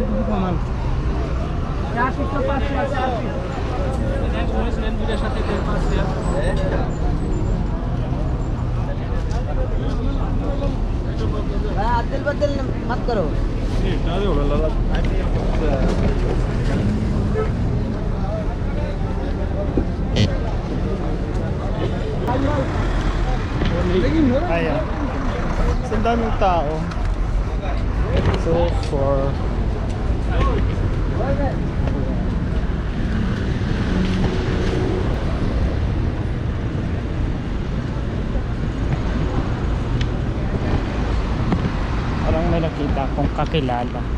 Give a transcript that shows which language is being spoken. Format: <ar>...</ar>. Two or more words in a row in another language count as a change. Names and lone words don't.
<hi>क्या किसके पास है अदल बदल मत करो</hi> <tl>ayan, sa daming tao. So for parang may nakita akong kakilala.</tl>